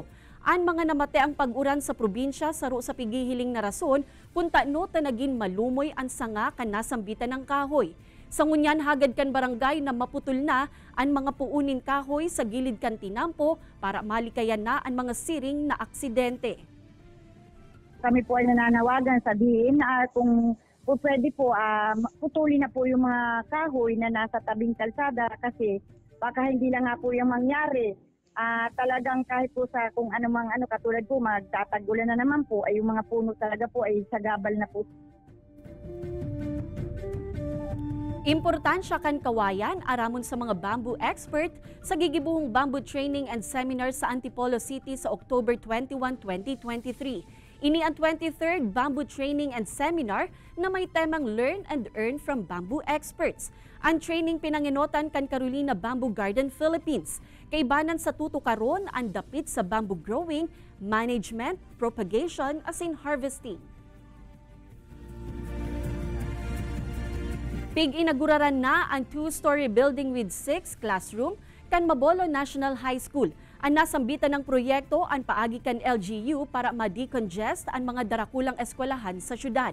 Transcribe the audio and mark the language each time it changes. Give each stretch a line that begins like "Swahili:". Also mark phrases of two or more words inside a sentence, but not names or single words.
Bikol: Ang mga namate ang pag-uran sa probinsya saro sa pigihiling na rason kung taano tanagin malumoy ang sanga kan nasambitan ng kahoy. Sa ngunyan hagad kan barangay na maputol na ang mga puunin kahoy sa gilid kan tinampo para malikayan na ang mga siring na aksidente.
Filipino: Kami po ay nananawagan sa DIN kung pwede po putulin na po yung mga kahoy na nasa tabing kalsada kasi baka hindi lang nga po yung mangyari. Talagang kahit po sa kung anumang katulad po magtatagulan na naman po ay yung mga puno talaga po ay sagabal na po.
Bikol: Importansya kan kawayan aramon sa mga
English: bamboo expert
Bikol: sa gigibuhong
English: bamboo training and seminar
Bikol: sa Antipolo City sa October 21, 2023. Ini ang 23rd Bamboo Training and Seminar na may temang Learn and Earn from Bamboo Experts. Ang training pinanginotan kan Carolina Bamboo Garden Philippines. Kaibanan sa tutukaron ang dapit sa
English: bamboo growing, management, propagation
Bikol: asin harvesting. Pig-inaguraran na ang
English: 2-story building with 6 classroom
Bikol: kan Mabolo National High School. Ang nasambitan ng proyekto ang paagi kan LGU para ma-decongest ang mga darakulang eskwelahan sa syudad.